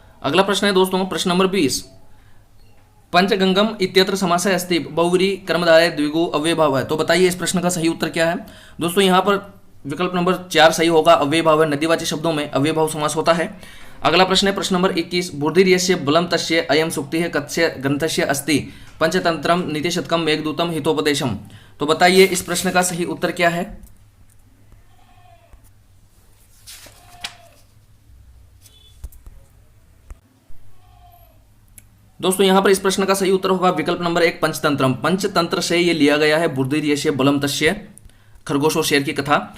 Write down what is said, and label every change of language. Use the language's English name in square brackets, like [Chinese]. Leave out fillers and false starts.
[Hindi] अगला प्रश्न है दोस्तों प्रश्न नंबर 20। [Sanskrit] पंचगंगम इत्यत्र समासः अस्ति बहुव्रीहि कर्मधारय द्विगु अव्ययभाव [Hindi] है। तो बताइए इस प्रश्न का सही उत्तर क्या है। दोस्तों यहाँ पर विकल्प नंबर 4 सही होगा, अव्ययभाव है। नदीवाची शब्दों में अव्ययभाव समास होता है। अगला प्रश्न है प्रश्न नंबर 21। [Sanskrit] बुद्धिर्यस्य बलं तस्य अयं सूक्तिः कस्य ग्रंथस्य अस्ति पंचतंत्रम नीतिशतकम मेघदूतम हितोपदेशम। [Hindi] तो बताइए इस प्रश्न का सही उत्तर क्या है। दोस्तों यहाँ पर इस प्रश्न का सही उत्तर होगा विकल्प नंबर 1 पंचतंत्रम। पंचतंत्र से ये लिया गया है [Sanskrit] बुद्धिर्यस्य बलं तस्य, [Hindi] खरगोश और शेर की कथा।